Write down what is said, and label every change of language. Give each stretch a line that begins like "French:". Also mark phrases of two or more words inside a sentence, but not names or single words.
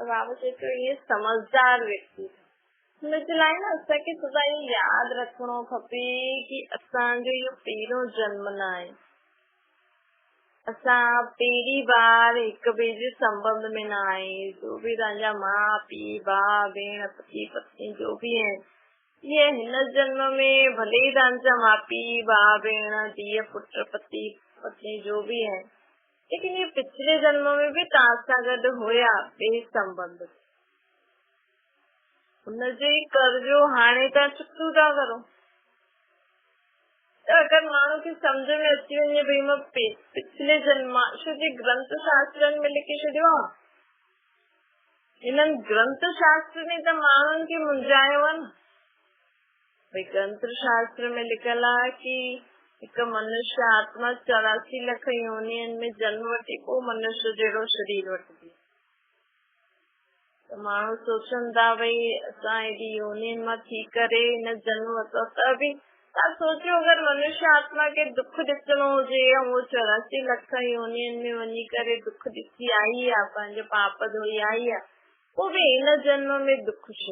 Sindhi: त बाबा चए थो इहे समझदार व्यक्ति, हुनजे लाइ न असांखे सदा इहो यादि रखणो खपे कि असांजो इहो पहिरियों जन्म न आहे, असां पहिरीं बार हिक ॿिए जे संबंध में न आहे। जो बि तव्हांजा माउ पीउ भाउ भेण पति पत्नी जो बि आहिनि, इहे हिन जन्म में भले ई तव्हांजा माउ पीउ भाउ भेण धीअ पुट पति पत्नी जो बि आहिनि,
Hindi: लेकिन ये पिछले जन्म में भी
Sindhi: तव्हां गॾु हुया ॿिए संबंध, हुनजो ई कर्जो हाणे तव्हां चुकतो था करो। त अगरि माण्हू खे सम्झ में अची वञे भई मां पिछले जन्म, छो जे ग्रंथ शास्त्रनि में लिखी छॾियो आहे, हिननि ग्रंथ शास्त्र ने त माण्हुनि खे मुंझायो आहे न। भई ग्रंथ शास्त्र में लिखियल आहे कि हिकु मनुष्य आत्मा 84 लख योनियुनि में जन्म वठी पोइ मनुष्य जहिड़ो शरीर वठंदी। त माण्हू सोचनि था भई असां हेॾी योनियुनि मां थी करे हिन जन्म वरितो, त बि तव्हां सोचियो अगरि मनुष्य आत्मा खे दुख ॾिसणो हुजे ऐं उहो 84 लख योनियुनि में वञी करे दुख ॾिसी आई आहे, पंहिंजो पाप धोई आई आहे, पोइ बि हिन जन्म में दुख छो?